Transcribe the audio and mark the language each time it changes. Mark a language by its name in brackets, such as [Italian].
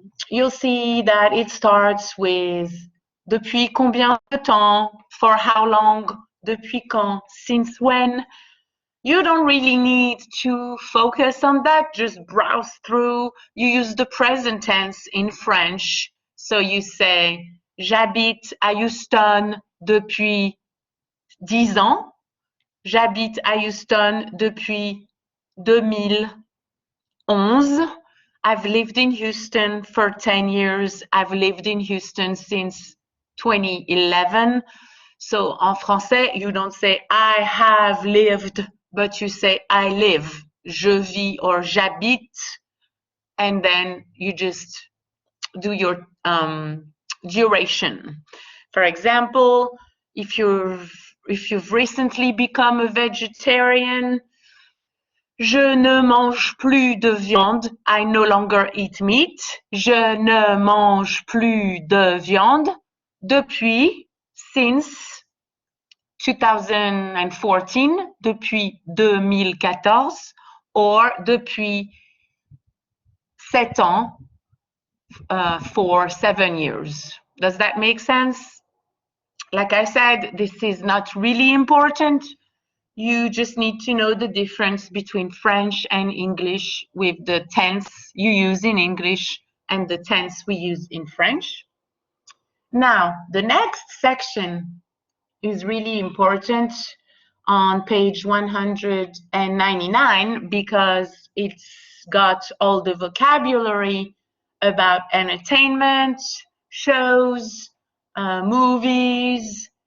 [English] You'll see that it starts with [French] depuis combien de temps, [English] for how long, [French] depuis quand, [English] since when. You don't really need to focus on that, just browse through. You use the present tense in French. So you say, [French] j'habite à Houston depuis 10 ans. J'habite à Houston depuis 2011. [English] I've lived in Houston for 10 years. I've lived in Houston since 2011. So en français, you don't say I have lived, but you say I live, [French] je vis [English] or j'habite, and then you just do your duration. For example, if you've recently become a vegetarian, [French] je ne mange plus de viande. [English] I no longer eat meat. [French] Je ne mange plus de viande depuis, [English] since 2014, [French] depuis 2014, or depuis 7 ans, [English] for 7 years. Does that make sense? Like I said, this is not really important. You just need to know the difference between French and English with the tense you use in English and the tense we use in French. Now, the next section is really important on page 199 because it's got all the vocabulary about entertainment, shows, movies.